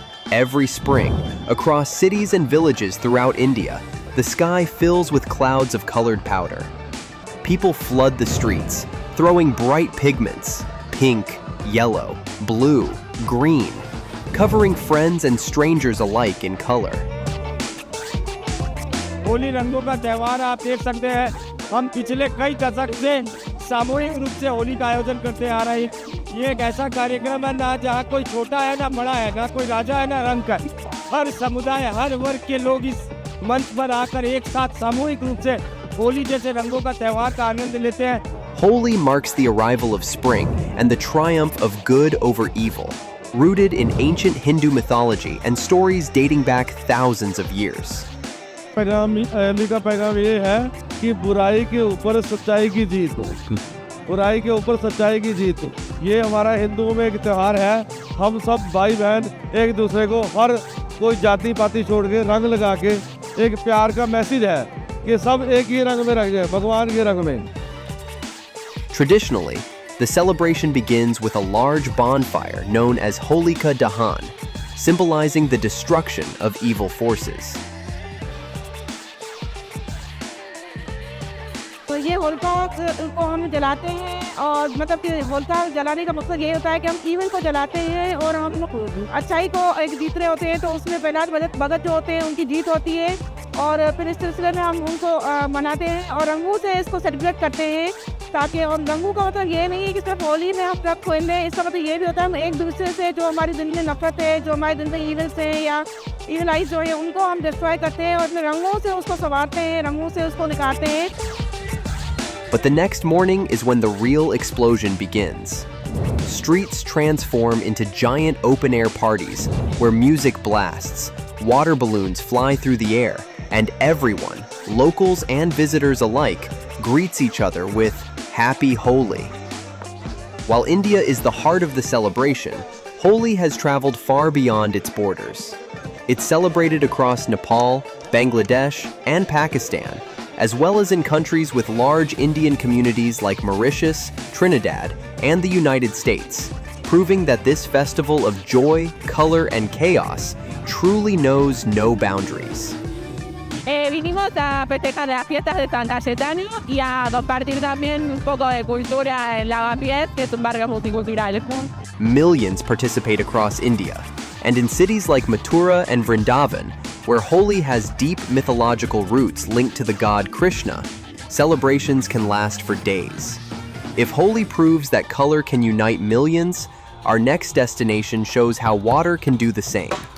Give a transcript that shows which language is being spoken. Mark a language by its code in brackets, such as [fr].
[en] Every spring, across cities and villages throughout India, the sky fills with clouds of colored powder. People flood the streets, throwing bright pigments, pink, yellow, blue, green, covering friends and strangers alike in color. [hi] Holi रंगों का त्योहार आप देख सकते हैं हम पिछले कई दशक से सामूहिक रूप से होली का आयोजन करते आ रहे हैं। ये एक ऐसा कार्यक्रम है ना जहाँ कोई छोटा है ना बड़ा है, ना कोई राजा है ना रंगकर। हर समुदाय, हर वर्ग के लोग इस मंच पर आकर एक साथ सामूहिक रूप से होली जैसे रंगों का त्योहार का आनंद लेते हैं। [en] Holi marks the arrival of spring and the triumph of good over evil, rooted in ancient Hindu mythology and stories dating back thousands of years. [hi] Holi का पैगाम ये है कि बुराई के ऊपर सच्चाई की जीत, बुराई के ऊपर सच्चाई की जीत। ये हमारा हिंदुओं में एक त्योहार है। हम सब भाई बहन एक दूसरे को हर कोई जाति पाति छोड़ के रंग लगा के एक प्यार का मैसेज है कि सब एक ही रंग में रंग जाए, भगवान के रंग में। [en] Traditionally, the celebration begins with a large bonfire known as Holika Dahan, symbolizing the destruction of evil forces. [hi] तो ये होलिका को हम जलाते हैं और मतलब कि होलिका जलाने का मकसद ये होता है कि हम इविल को जलाते हैं और हम अच्छाई को एक जीत रहे होते हैं। तो उसमें प्रहलाद भगत जो होते हैं उनकी जीत होती है और फिर इस सिलसिले में हम उनको मनाते हैं और रंगों से इसको सेलिब्रेट करते हैं। ताकि और रंगों का मतलब ये नहीं है कि सिर्फ होली में हम रंग खेलें, इसका मतलब ये भी होता है हम एक दूसरे से जो हमारी दिल में नफरत है, जो हमारे दिल में इविल्स हैं या इविल आइज जो है उनको हम डिस्ट्रॉय करते हैं और अपने रंगों से उसको संवारते हैं, रंगों से उसको निकालते हैं। [en] But the next morning is when the real explosion begins. Streets transform into giant open-air parties where music blasts, water balloons fly through the air, and everyone, locals and visitors alike, greets each other with Happy Holi. While India is the heart of the celebration, Holi has traveled far beyond its borders. It's celebrated across Nepal, Bangladesh, and Pakistan, as well as in countries with large Indian communities like Mauritius, Trinidad, and the United States, proving that this festival of joy, color, and chaos truly knows no boundaries. [es] Vinimos a festejar las fiestas de San Cayetano y a compartir también un poco de cultura en Lavapiés, que es un barrio multicultural. [en] Millions participate across India, and in cities like Mathura and Vrindavan, where Holi has deep mythological roots linked to the god Krishna, celebrations can last for days. If Holi proves that color can unite millions, our next destination shows how water can do the same.